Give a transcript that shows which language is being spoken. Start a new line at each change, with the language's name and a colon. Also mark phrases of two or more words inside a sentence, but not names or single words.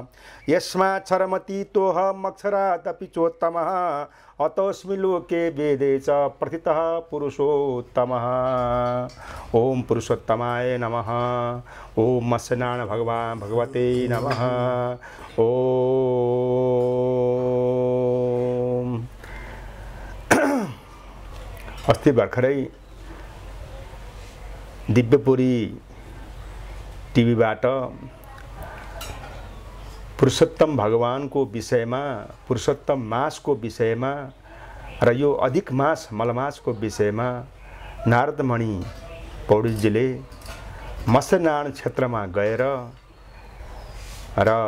Sanskrit: यस्माक्षरमतीतोऽहमक्षरादपि चोत्तमः अतोऽस्मि लोके वेदे च प्रथितः पुरुषोत्तमः। ओम पुरुषोत्तमाय नमः। ओम मत्स्यनारायण भगवान भगवते नमः।
Nepali: ओम अस्ति भर्खरै दिव्यपुरी टिभीबाट पुरुषोत्तम भगवान को विषयमा पुरुषोत्तम मास को विषयमा र यो अधिक मास मलमास को विषयमा नारदमणि पौडेलजीले मत्स्यनारायण क्षेत्रमा गएर र